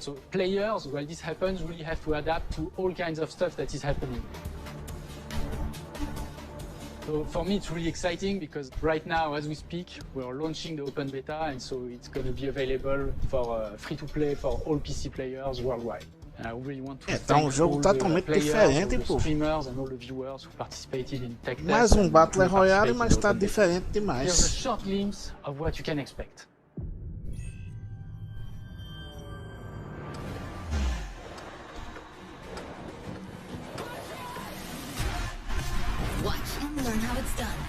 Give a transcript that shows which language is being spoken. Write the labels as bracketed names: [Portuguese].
[English] So players, while this happens, really have to adapt to all kinds of stuff that is happening. So for me, it's really exciting because right now, as we speak, we're launching the open beta, and so it's going to be available for free-to-play for all PC players worldwide. [Portuguese] Tá um jogo totalmente diferente, pô. Mais um Battle Royale, mas tá diferente demais. [English] Here's a short glimpse of what you can expect. Watch and learn how it's done.